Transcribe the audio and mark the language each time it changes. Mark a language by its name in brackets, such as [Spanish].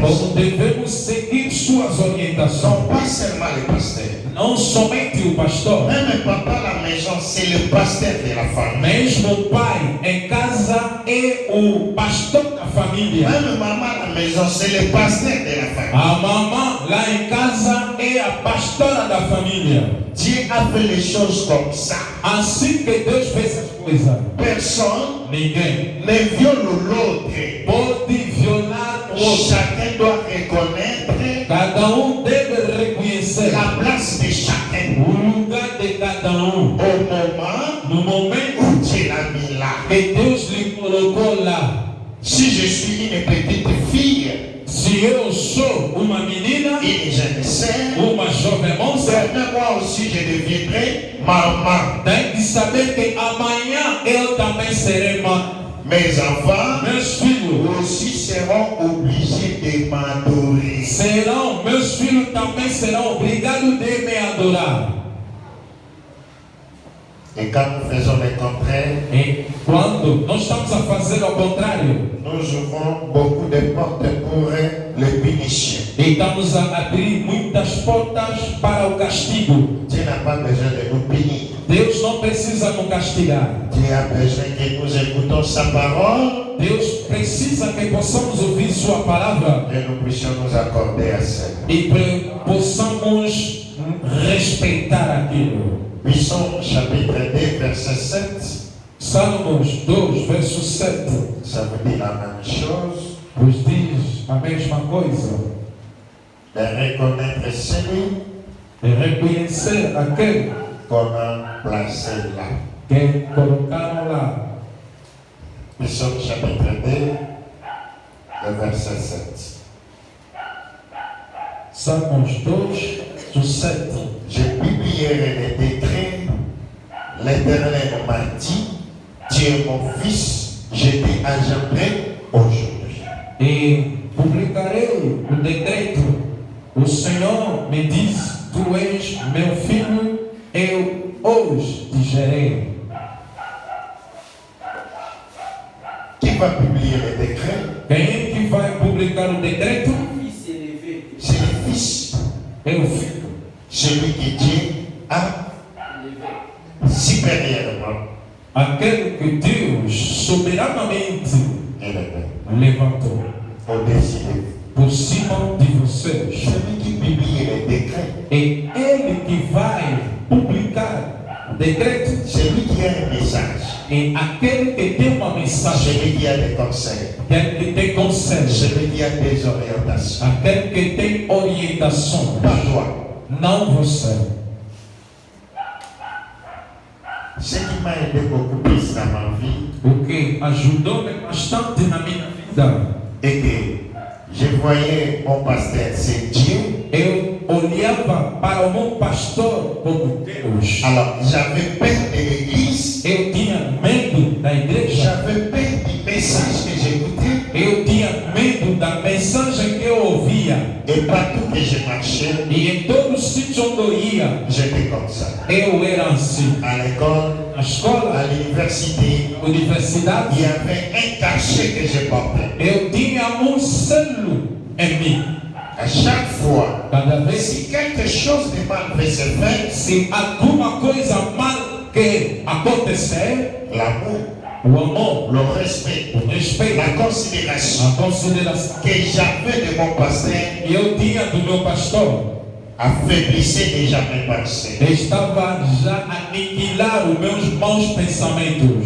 [Portuguese] Como devemos seguir suas orientações. [French] Non pas seulement le pasteur. [Portuguese] Não somente o pastor. [French] Même papa à la maison, c'est le pasteur de la famille. [Portuguese] Mesmo o pai em casa é o pastor da família. [French] Même maman à la maison, c'est le pasteur de la famille. [Portuguese] A mamã lá em casa é a pastora da família. [French] Dieu a fait les choses comme ça. [Portuguese] Assim que Deus fez as coisas. [French] Personne [Portuguese] Ninguém [French] ne viole l'autre. [Portuguese] pode violar o outro. [French] Chacun doit reconnaître [Portuguese] Cada deve reconhecer [French] la place de chacun. [Portuguese] o lugar de cada [French] Au moment [Portuguese] no momento [French] où Dieu l'a mis là. [Portuguese] que Deus lhe colocou lá. [French] Si je suis une petite fille, [Portuguese] Se eu sou uma menina, [French] une jeune sœur, [Portuguese] uma jovem moça, [French] demain moi aussi je deviendrai maman. [Portuguese] tem que saber que amanhã eu também serei mãe. [French] Mes enfants [Portuguese] Meus filhos [French] aussi seront obligés de m'adorer. [Portuguese] serão, meus filhos também serão obrigados de me adorar. [French] Et quand nous faisons le contraire, [Portuguese] E quando nós estamos a fazer ao contrário, [French] nous ouvrons beaucoup de portes pour les punitions. [Portuguese] e estamos a abrir muitas portas para o castigo. [French] Dieu n'a pas besoin de nous punir. [Portuguese] Deus não precisa nos castigar. [French] Dieu a besoin que nous écoutons sa parole [Portuguese] Deus precisa que possamos ouvir sua palavra [French] et nous puissions nous accorder à ça. [Portuguese] e possamos respeitar aquilo. [French] Psalm chapitre 2, verset 7, [Portuguese] Salmos 2, verso 7, [French] ça veut dire la même chose. [Portuguese] nos diz a mesma coisa. [French] De reconnaître celui [Portuguese] É reconhecer aquele [French] qu'on a placé là. [Portuguese] que colocaram lá. [French] Psalm chapitre 2, le verset 7. [Portuguese] Salmos 2, verso 7. [French] Je publierai les décrets. L'Éternel m'a dit, tu es mon fils, je t'ai engendré aujourd'hui. [Portuguese] E publicarei o decreto. O Senhor me diz, tu és meu filho, eu hoje te gerei. [French] Qui va publier les décrets? [Portuguese] Quem é que vai publicar o decreto? [French] C'est le fils. [Portuguese] É o filho. [French] Celui que Dieu a supérieurement [Portuguese] Aquele que Deus soberanamente [French] élevé, [Portuguese] levantou [French] au-dessus de vous. [Portuguese] por cima de vocês. [French] Celui qui publie les décrets, [Portuguese] É Ele que vai publicar o decreto. [French] celui qui a un message, [Portuguese] É aquele que tem uma mensagem, [French] celui qui a des conseils, [Portuguese] aquele que tem conselho, [French] celui qui a des orientations. [Portuguese] aquele que tem orientação. [French] Pas toi. [Portuguese] Não você. [French] Ce qui m'a aidé beaucoup plus dans ma vie [Portuguese] O que ajudou-me bastante na minha vida. [French] est que je voyais mon pasteur, c'est Dieu. [Portuguese] Eu olhava para o meu pastor como Deus. [French] Alors, j'avais peur de l'église, [Portuguese] Eu tinha medo da igreja. [French] j'avais peur du message que j'écoutais, [Portuguese] Eu tinha medo da mensagem que eu ouvia. [French] et partout que je marchais, [Portuguese] E em todo sítio onde eu ia, [French] j'étais comme ça. [Portuguese] eu era assim. [French] À l'école, [Portuguese] Na escola, [French] à l'université, [Portuguese] na universidade, [French] il y avait un cachet que je portais. [Portuguese] eu tinha selo em mim. [French] À chaque fois, [Portuguese] Cada vez, [French] si quelque chose de mal peut se faire, [Portuguese] se alguma coisa mal que acontecer, [French] l'amour, [Portuguese] o amor, [French] le respect, [Portuguese] o respeito, [French] la considération [Portuguese] a consideração [French] que j'avais de mon pasteur [Portuguese] que eu tinha do meu pastor [French] affaiblissait déjà mes pensées. [Portuguese] estava já a aniquilar os meus maus pensamentos.